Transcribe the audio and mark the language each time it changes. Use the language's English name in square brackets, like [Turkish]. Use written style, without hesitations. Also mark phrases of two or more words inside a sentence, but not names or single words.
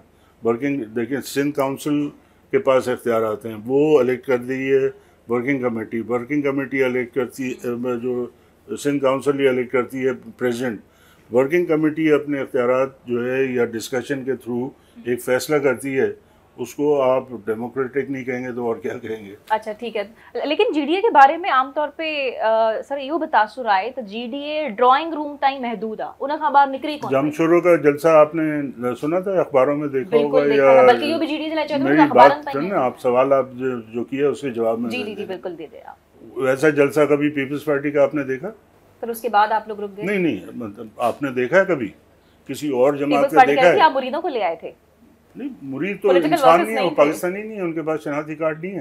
[Urdu] ورکنگ دیکھیے، سندھ کونسل کے پاس اختیار آتے ہیں، وہ الیکٹ کر دی ہے [English] working committee [Urdu] الیکٹ کرتی ہے، جو سندھ کونسل الیکٹ کرتی ہے پریزیڈنٹ. [English] working committee [Urdu] اپنے اختیارات جو ہے یا ڈسکشن کے تھرو ایک فیصلہ کرتی ہے، اس کو آپ ڈیموکریٹک نہیں کہیں گے تو اور کیا کہیں گے. اچھا، ٹھیک ہے۔ لیکن جی ڈی اے کے بارے میں عام طور پے سر [Sindhi] इहो बतासुर आहे त जीडीए [English] drawing room [Sindhi] ताईं महदूद आहे, उन खां ॿाहिरि निकिरी कोन। [Urdu] جامشورو کا جلسہ آپ نے سنا تھا، اخباروں میں دیکھا ہوگا، یا [Sindhi] बल्कि इहो भी जीडीए जे लाइ चयो [Urdu] میری بات سن، آپ سوال آپ جو کیا اس کے جواب میں. جی بالکل دے دے آپ. ویسا جلسہ کبھی پیپلز پارٹی کا آپ نے دیکھا? پر اس کے بعد آپ لوگ رک گئے. نہیں، مطلب آپ نے دیکھا ہے کبھی کسی اور جماعت کا دیکھا ہے? آپ مریدوں کو لے آئے تھے. نہیں، مرید تو انسان نہیں ہے، وہ پاکستانی نہیں ہے، ان کے پاس شناختی کارڈ نہیں ہے.